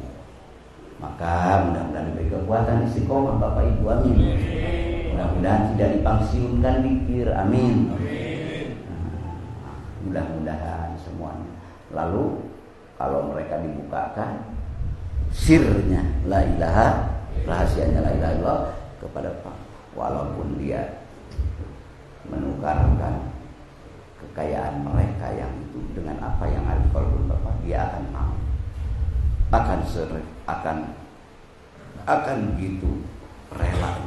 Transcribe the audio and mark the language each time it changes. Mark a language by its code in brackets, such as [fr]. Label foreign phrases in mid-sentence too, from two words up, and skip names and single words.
[id] Maka mudah-mudahan diberi kekuatan istiqomah Bapak Ibu, amin. Mudah-mudahan tidak dipangsiunkan dikir, amin. Mudah-mudahan semuanya. Lalu kalau mereka dibukakan sirnya [ar] لا إله, [id] rahasianya [ar] لا إله إلا الله [id] kepada Pak, walaupun dia menukarkan kekayaan mereka yang itu dengan apa yang ada di kalbu Bapak, dia akan mau, akan gitu relanya.